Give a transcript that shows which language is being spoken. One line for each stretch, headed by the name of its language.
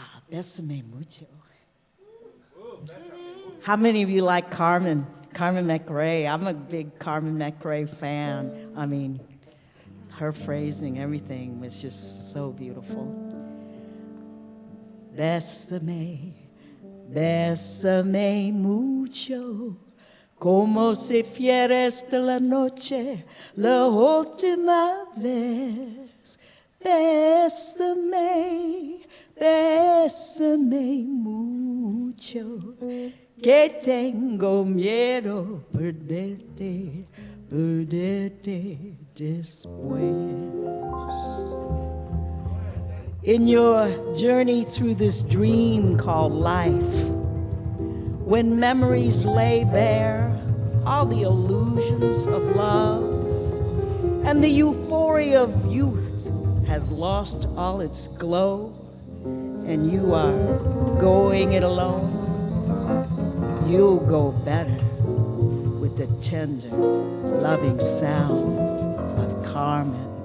Spanish: Bésame mucho.
English: How many of you like Carmen McRae? I'm a big Carmen McRae fan. I mean, her phrasing, everything was just so beautiful.
Spanish: Bésame, bésame mucho, como si fuera esta la noche, la última vez. Bésame, bésame mucho, que tengo miedo perderte, perderte después.
English: In your journey through this dream called life, when memories lay bare all the illusions of love, and the euphoria of youth has lost all its glow, and you are going it alone, you'll go better with the tender, loving sound of Carmen.